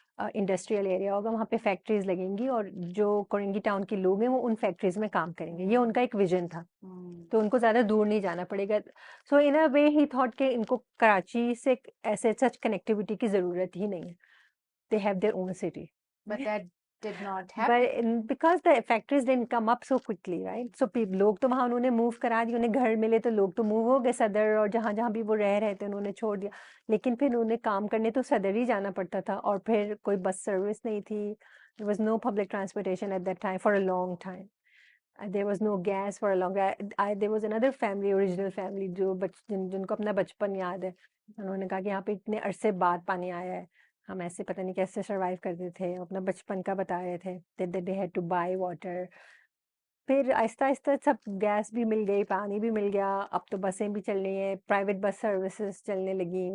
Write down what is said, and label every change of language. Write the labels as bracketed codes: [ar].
[hi] Industrial area होगा, वहाँ पे फैक्ट्रीज लगेंगी और जो कोरंगी टाउन के लोग हैं वो उन फैक्ट्रीज में काम करेंगे। ये उनका एक विजन था, तो उनको ज़्यादा दूर नहीं जाना पड़ेगा। [en] so in a way he thought [hi] कि इनको कराची से ऐसे [en] such connectivity [hi] की ज़रूरत ही नहीं है, [en] They have their own city. But that did not happen. But because the factories didn't come up so quickly, right? [hi] So लोग तो वहाँ उन्होंने मूव करा दिए, उन्हें घर मिले तो लोग तो मूव हो गए सदर, और जहाँ जहाँ भी वो रह रहे थे उन्होंने छोड़ दिया। लेकिन फिर उन्हें काम करने तो सदर ही जाना पड़ता था, और फिर कोई बस सर्विस नहीं थी। [en] There was no public transportation at that time for a long time. There was no gas for a long time. There was another family, original family, [hi] जो जिनको अपना बचपन याद है। उन्होंने कहा कि यहाँ पे इतने अरसे बाद पानी आया है, हम ऐसे पता नहीं कैसे सरवाइव करते थे, अपना बचपन का बता रहे थे। [en] They had to buy water. [hi] फिर आहिस्ता आहिस्ता सब गैस भी मिल गई, पानी भी मिल गया, अब तो बसें भी चल रही हैं, प्राइवेट बस सर्विसेज चलने लगी।